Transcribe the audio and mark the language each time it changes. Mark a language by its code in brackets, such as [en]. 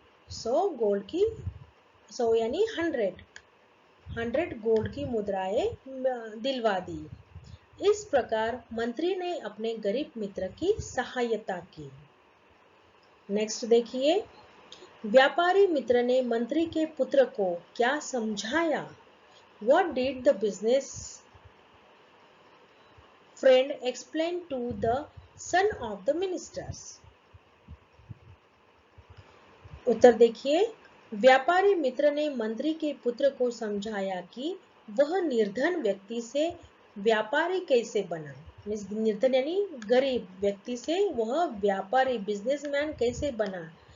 [hi] 100 gold की, 100 यानी 100 gold की मुद्राएं दिलवा दी। इस प्रकार मंत्री ने अपने गरीब मित्र की सहायता की। नेक्स्ट देखिए, व्यापारी मित्र ने मंत्री के पुत्र को क्या समझाया? [en] What did the business friend explain to the son of the ministers? [hi] उत्तर देखिए, व्यापारी मित्र ने मंत्री के पुत्र को समझाया कि वह निर्धन व्यक्ति से व्यापारी कैसे बना। निर्धन यानी गरीब व्यक्ति से वह व्यापारी बिजनेसमैन कैसे बना।